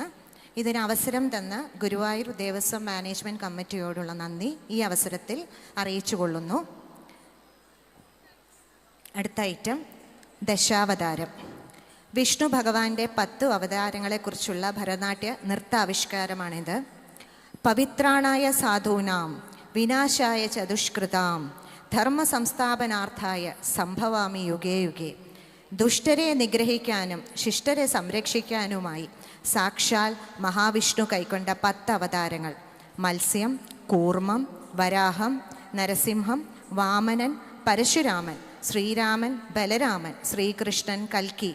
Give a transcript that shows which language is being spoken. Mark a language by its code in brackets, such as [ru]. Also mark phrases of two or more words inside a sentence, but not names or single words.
[ml] ഇതിന് അവസരം തന്ന ഗുരുവായൂർ ദേവസ്വം [en] management committee-യോടുള്ള [ml] നന്ദി ഈ അവസരത്തിൽ അറിയിച്ചുകൊള്ളുന്നു. അടുത്ത ഐറ്റം ദശാവതാരം. വിഷ്ണു ഭഗവാന്റെ 10 അവതാരങ്ങളെക്കുറിച്ചുള്ള ഭരതനാട്യ നൃത്താവിഷ്കാരമാണിത്. [sa] पवित्राणाय साधूनां विनाशाय च दुष्कृतां धर्म संस्थापनार्थाय संभवामि युगे युगे. [ml] ദുഷ്ടരെ നിഗ്രഹിക്കാനും ശിഷ്ടരെ സംരക്ഷിക്കാനുമായി സാക്ഷാൽ മഹാവിഷ്ണു കൈക്കൊണ്ട 10 അവതാരങ്ങൾ: മത്സ്യം, കൂർമ്മം, വരാഹം, നരസിംഹം, വാമനൻ, പരശുരാമൻ, ശ്രീരാമൻ, ബലരാമൻ, ശ്രീകൃഷ്ണൻ, കൽക്കി.